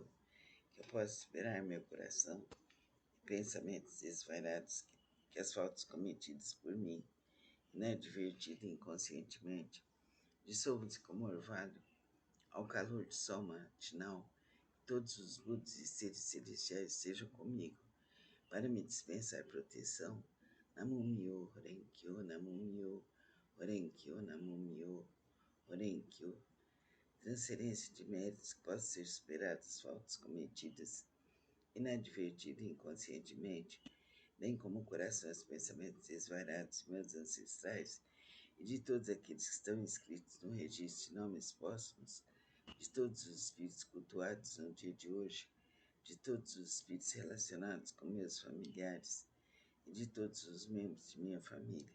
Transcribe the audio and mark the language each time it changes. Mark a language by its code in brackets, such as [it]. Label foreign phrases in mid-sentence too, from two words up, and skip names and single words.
[pt] Que eu possa superar meu coração e pensamentos desvairados, que as faltas cometidas por mim inadvertida inconscientemente, dissolvo-se como orvalho ao calor do sol matinal. Todos os Budas e seres celestiais sejam comigo para me dispensar proteção. [ja] 南無妙法蓮経、南無妙法蓮経、南無妙法蓮経. [pt] Transferência de méritos que possam ser superadas faltas cometidas inadvertida e inconscientemente, bem como o coração e os pensamentos desvarados de meus ancestrais e de todos aqueles que estão inscritos no registro de nomes póstumos, de todos os espíritos cultuados no dia de hoje, de todos os espíritos relacionados com meus familiares e de todos os membros de minha família.